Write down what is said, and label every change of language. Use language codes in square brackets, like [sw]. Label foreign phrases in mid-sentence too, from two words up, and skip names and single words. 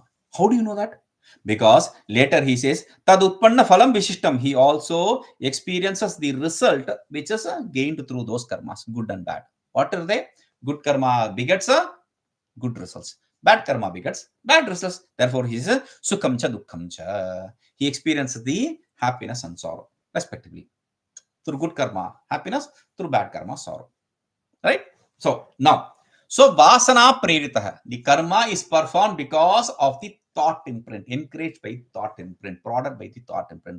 [en] How do you know that? Because later he says, [sa] तदुत्पन्नफलं विशिष्टं. [en] He also experiences the result which is gained through those karmas, good and bad. What are they? Good karma begets good results. Bad karma begets bad results. Therefore, he says, [sa] सुखां च दुःखं च. [en] He experiences the happiness and sorrow, respectively. Through good karma, happiness. Through bad karma, sorrow. Right? So, now, so vāsanāprerita. The karma is performed because of the thought imprint, encouraged by thought imprint, prodded by the thought imprint.